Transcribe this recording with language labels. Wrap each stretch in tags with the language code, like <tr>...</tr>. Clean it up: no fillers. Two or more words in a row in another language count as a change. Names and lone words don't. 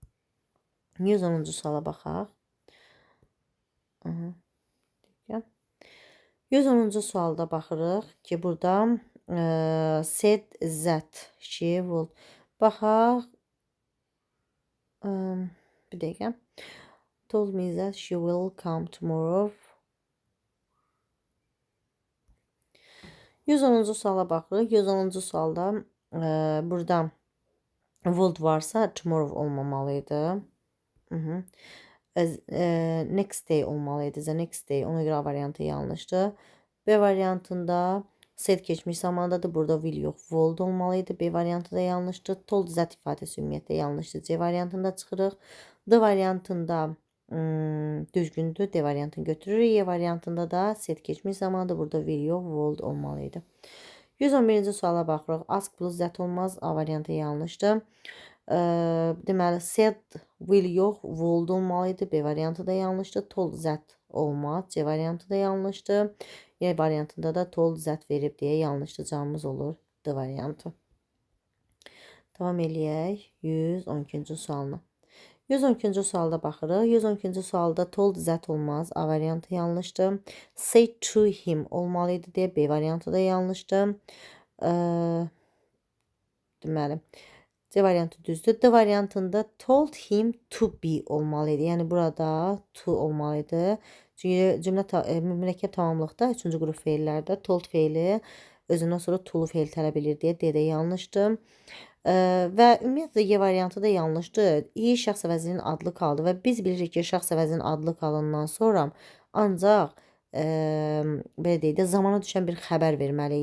<az>110-cu suala baxaq. 110-cu sualda baxırıq ki, burada</az> <en>said that she will.</en> <az>Baxaq. Bir dəqiqə.</az> <en>Told me that she will come tomorrow.</en> <az>110-cu suala baxırıq. 110-cu sualda burada would varsa tomorrow olmamalıydı.</az> <en>Next day olmalıydı. The next day.</en> <az>Ona görə A variantı yanlışdır. B variantında said keçmiş zamandadır. Burada will yox, would olmalıydı. B variantı da yanlışdır.</az> <en>Told that</en> <az>ifadəsi ümumiyyətlə yanlışdır. C variantında çıxırıq. D variantında düzgündür. D variantını götürürük. Y variantında da said keçmiş zamandadır. Burada will yox, would olmalıydı. 111-ci suala baxırıq.</az> <en>Ask plus that olmaz.</en> <az>A variantı yanlışdır. Deməli,</az> <en>said will</en> <az>yox, would olmalıydı. B variantı da yanlışdır.</az> <en>Told that olmaz.</en> <az>C variantı da yanlışdır. Y variantında da</az> <en>told that</en> <az>verib deyə yanlışdır. Cavabımız olur D variantı. Davam eləyək 112-ci sualına. 112-ci sualda baxırıq. 112-ci sualda</az> <en>told that</en> <az>olmaz. A variantı yanlışdır.</az> <en>Say to him</en> <az>olmalıydı deyə B variantı da yanlışdır. Deməli, C variantı düzdür. D variantında</az> <en>told him to be</en> <az>olmalıydı. Yəni burada to olmalıydı. Çünki cümlə mürəkkəb tamamlıqda 3-cü qrup feillərdə told feili özündən sonra to-lu feil tələb edir deyə D-də yanlışdır. Və ümumiyyətlə Y variantı da yanlışdır. İ şəxs əvəzinin adlı qaldı və biz bilirik ki, şəxs əvəzinin adlı qalandan sonra ancaq belə deyək də zamana düşən bir xəbər verməliyik.</az>